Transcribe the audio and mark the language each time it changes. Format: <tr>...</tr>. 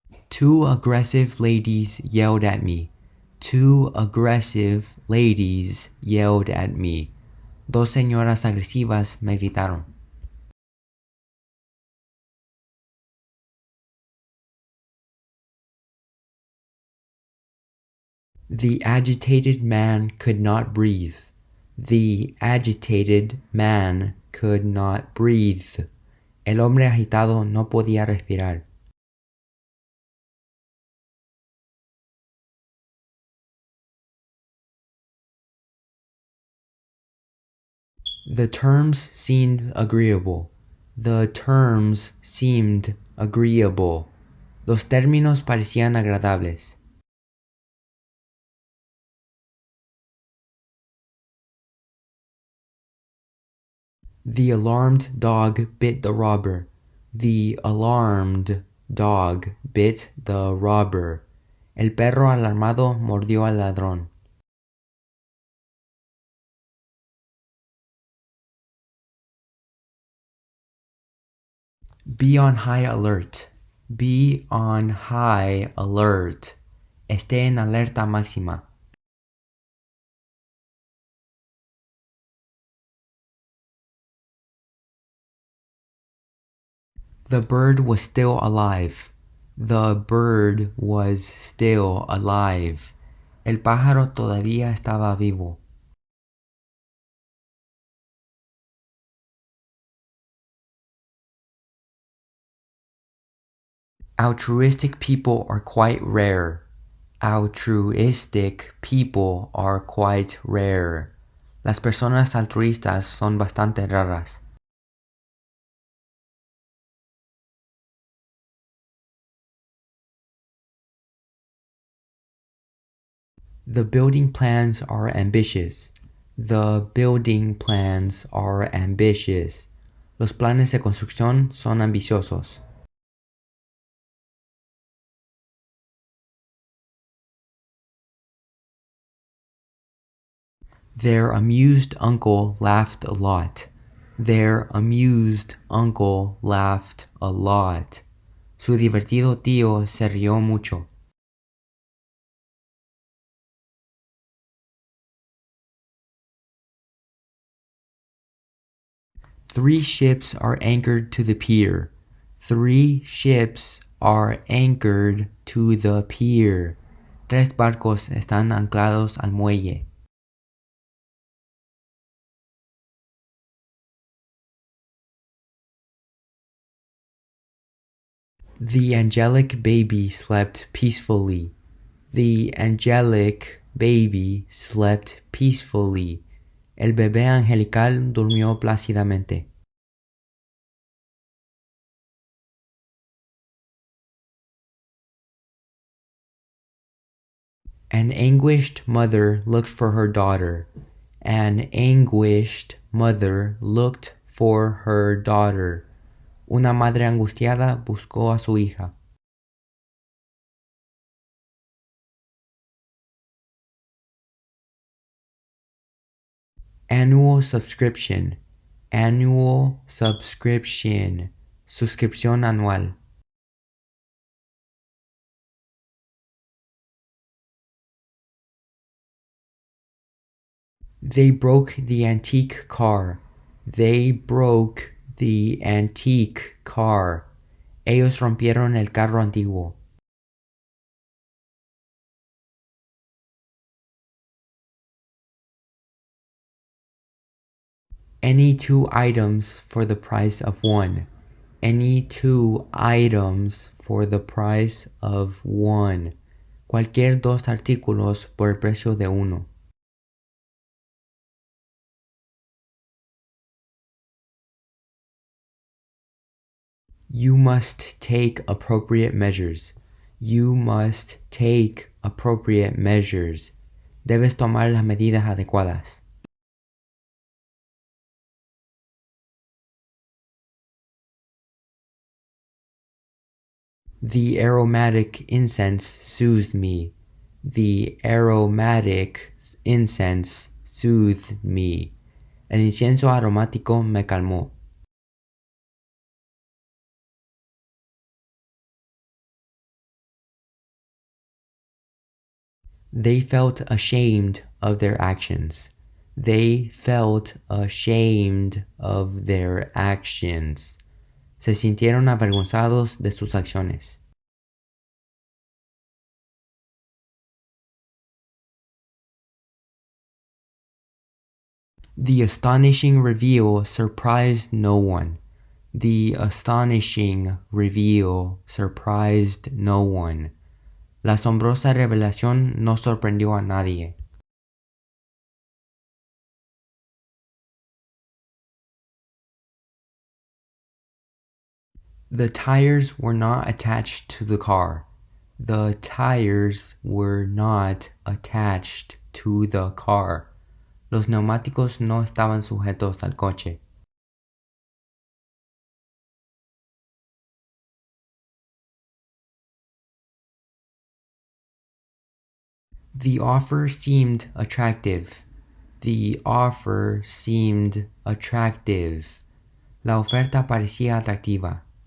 <en>Two aggressive ladies yelled at me. Two aggressive ladies yelled at me.</en> <es>Dos señoras agresivas me gritaron.</es> <en>The agitated man could not breathe. The agitated man could not breathe.</en> <es>El hombre agitado no podía respirar.</es> <en>The terms seemed agreeable. The terms seemed agreeable.</en> <es>Los términos parecían agradables.</es> <en>The alarmed dog bit the robber. The alarmed dog bit the robber.</en> <es>El perro alarmado mordió al ladrón.</es> <en>Be on high alert. Be on high alert.</en> <es>Esté en alerta máxima.</es> <en>The bird was still alive. The bird was still alive.</en> <es>El pájaro todavía estaba vivo.</es> <en>Altruistic people are quite rare. Altruistic people are quite rare.</en> <es>Las personas altruistas son bastante raras.</es> <en>The building plans are ambitious. The building plans are ambitious.</en> <es>Los planes de construcción son ambiciosos.</es> <en>Their amused uncle laughed a lot. Their amused uncle laughed a lot.</en> <es>Su divertido tío se rió mucho.</es> <en>Three ships are anchored to the pier. Three ships are anchored to the pier.</en> <es>Tres barcos están anclados al muelle.</es> <en>The angelic baby slept peacefully. The angelic baby slept peacefully.</en> <es>El bebé angelical durmió plácidamente.</es> <en>An anguished mother looked for her daughter. An anguished mother looked for her daughter.</en> <es>Una madre angustiada buscó a su hija.</es> <en>Annual subscription. Annual subscription.</en> <es>Suscripción anual.</es> <en>They broke the antique car. They broke the antique car.</en> <es>Ellos rompieron el carro antiguo.</es> <en>Any two items for the price of one. Any two items for the price of one.</en> <es>Cualquier dos artículos por el precio de uno.</es> <en>You must take appropriate measures. You must take appropriate measures.</en> <es>Debes tomar las medidas adecuadas.</es> <en>The aromatic incense soothed me. The aromatic incense soothed me.</en> <es>El incienso aromático me calmó.</es> <en>They felt ashamed of their actions. They felt ashamed of their actions.</en> <es>Se sintieron avergonzados de sus acciones.</es> <en>The astonishing reveal surprised no one. The astonishing reveal surprised no one.</en> <es>La asombrosa revelación no sorprendió a nadie.</es> <en>The tires were not attached to the car. The tires were not attached to the car.</en> <es>Los neumáticos no estaban sujetos al coche.</es> <en>The offer seemed attractive. The offer seemed attractive.</en> <es>La oferta parecía atractiva.</es>